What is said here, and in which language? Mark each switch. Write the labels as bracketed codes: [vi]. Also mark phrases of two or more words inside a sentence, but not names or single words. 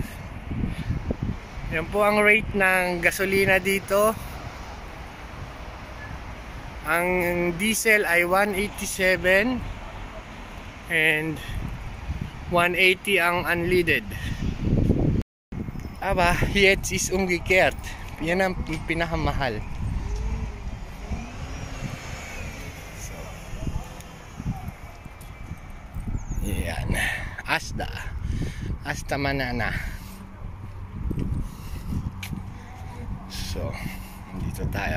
[tl] Yan po ang rate ng gasolina dito. Ang diesel ay 187 and 180 ang unleaded. Aba, [de] jetzt is umgekehrt. [tl] Yan ang pinakamahal. So, yan. [es] Asta Manana. [tl] So, dito tayo.